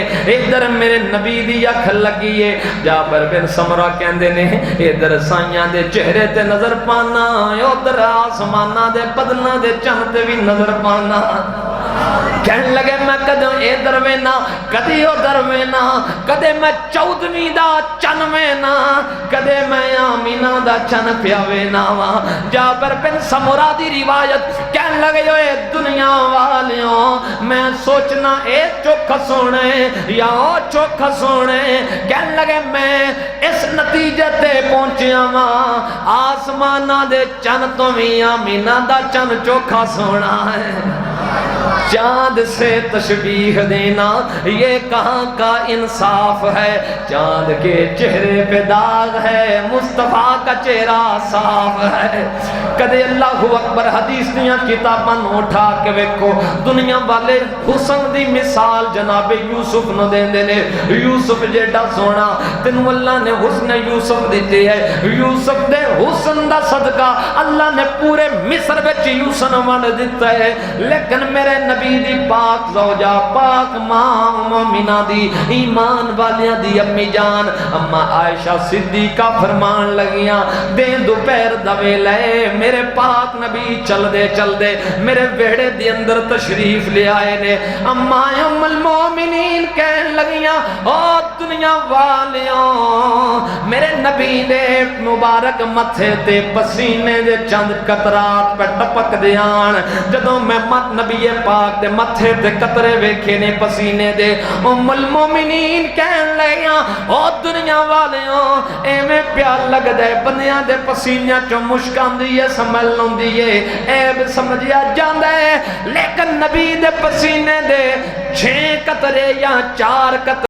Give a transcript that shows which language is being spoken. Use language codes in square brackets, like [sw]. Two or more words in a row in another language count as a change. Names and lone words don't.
[pa] ادھر میرے نبی دی اکھ لگی ہے. جابر بن سمرہ کہندے نے ادھر سائیاں دے چہرے تے نظر پانا، ادھر آسماناں دے بدلاں دے چن تے بھی نظر پانا. کہن لگے میں کدوں ادھر وینا کدی ادھر وینا، کدے میں 14ویں دا چن وینا کدے میں آمینہ دا چن پیا وینا وا. جابر بن سمرہ دی روایت کہن لگے اے دنیا والیوں میں سوچنا اے چوکھا سونے یا او چوکھا سونے. کہن لگے میں اس نتیجے تے پہنچیا وا آسمانہ دے چن تو بھی آمینہ دا چن چوکھا سونا ہے. [ur] چاند سے تشبیہ دینا یہ کہاں کا انصاف ہے. چاند کے چہرے پہ داغ ہے، مصطفیٰ کا چہرہ صاف ہے. [pa] کدے اللہ اکبر حدیث دیاں کتاباں اٹھا کے ویکھو دنیا والے حسن دی مثال جناب یوسف نو دیندے نے. یوسف جیڑا سونا تینوں اللہ نے حسن یوسف دیتے ہے. یوسف دے حسن دا صدقہ اللہ نے پورے مصر وچ یوسف ونڈ دیتا ہے. لیکن میرے نبی دی پاک زوجہ پاک ماں مومنہ دی ایمان والیاں دی امی جان اما عائشہ صدیقہ فرمان لگیاں دین دوپہر دوے لے میرے پاک نبی چل دے میرے ویڑے دی اندر تشریف لے آئے نے. اما ام المومنین کہن لگیاں او دنیا والیوں میرے نبی دے مبارک متھے تے پسینے دے چند قطرات پہ ٹپک دیان. جدوں میں نبی پاک دے متھے تے قطرے ویکھے نے پسینے دے ام المومنین کہن لگیاں او دنیا والیوں ایویں پیار لگدا ہے بندیاں دے پسینے چوں مشک آندی ہے سمیل ہوندی ہے ایب سمجھیا جاندا ہے. لیکن نبی دے پسینے دے 6 قطرے یا 4 قطرے